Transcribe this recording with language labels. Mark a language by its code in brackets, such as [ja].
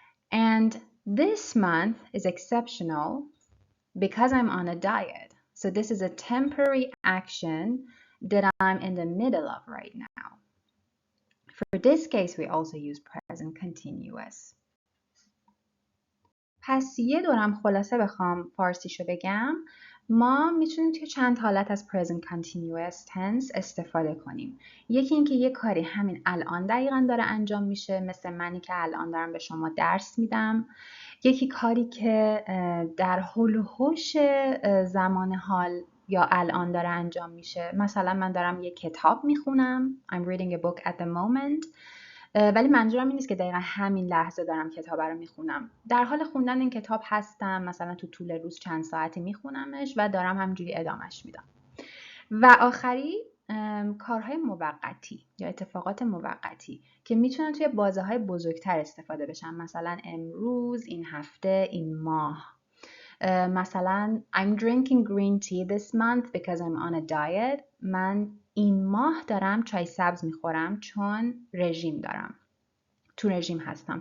[en] And this month is exceptional because I'm on a diet. So this is a temporary action that I'm in the middle of right now. For this case, we also use present continuous. [fa] پس یه دورم خلاصه بخوام فارسیشو بگم، ما میتونیم توی چند حالت از present continuous tense استفاده کنیم. یکی اینکه یه کاری همین الان دقیقاً داره انجام میشه، مثل منی که الان دارم به شما درس میدم. یکی کاری که در حول و حوش زمان حال یا الان داره انجام میشه. مثلا من دارم یه کتاب میخونم. [en] I'm reading a book at the moment. [fa] ولی منظورم این نیست که دقیقا همین لحظه دارم کتاب رو میخونم. در حال خوندن این کتاب هستم، مثلا تو طول روز چند ساعتی میخونمش و دارم همینجوری ادامهش میدم. و آخری کارهای موقتی یا اتفاقات موقتی که میتونن توی بازه‌های بزرگتر استفاده بشن، مثلا امروز، این هفته، این ماه. [en] مثلا I'm drinking green tea this month because I'm on a diet. [fa] من این ماه دارم چای سبز میخورم چون رژیم دارم، تو رژیم هستم.